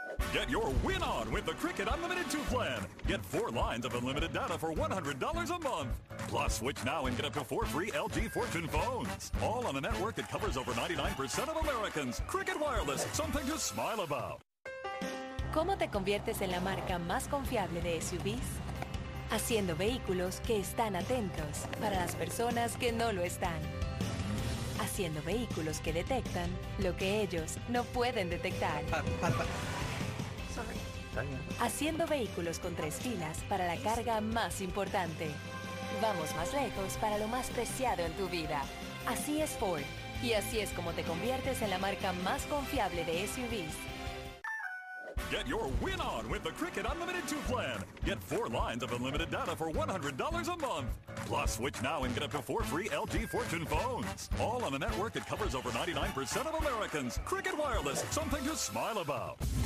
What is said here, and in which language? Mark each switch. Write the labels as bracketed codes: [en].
[en] Get your win on with the Cricket Unlimited 2 plan. Get 4 lines of unlimited data for $100 a month. Plus, switch now and get up to 4 free LG Fortune phones. All on a network that covers over 99% of Americans. Cricket Wireless, something to smile about. [es] ¿Cómo te conviertes en la marca más confiable de SUVs? Haciendo vehículos que están atentos para las personas que no lo están. Haciendo vehículos que detectan lo que ellos no pueden detectar. Haciendo vehículos con 3 filas para la carga más importante. Vamos más lejos para lo más preciado en tu vida. Así es Ford. Y así es como te conviertes en la marca más confiable de SUVs. [en] Get your win on with the Cricket Unlimited 2 plan. Get 4 lines of unlimited data for $100 a month. Plus, switch now and get up to 4 free LG Fortune phones. All on a network that covers over 99% of Americans. Cricket Wireless, something to smile about.